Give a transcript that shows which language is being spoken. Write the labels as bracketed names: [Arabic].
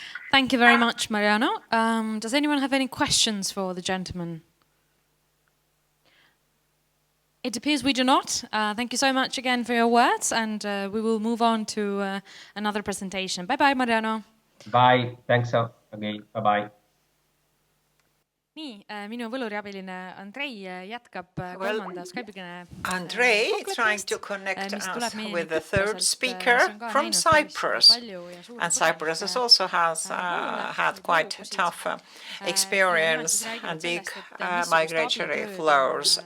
[English] Thank you very much, Mariano. Does anyone have any questions for the gentleman? It appears we do not. Thank you so much again for your words, and we will move on to another presentation. Bye-bye, Mariano. Bye. Thanks again. Bye-bye. [Estonian] Nii, minu võluriabiline Andrei jätkab kolmanda Skype'i [English] Andrei trying to connect us with the third speaker from Cyprus. And Cyprus has also had quite tough experience and big migratory flows.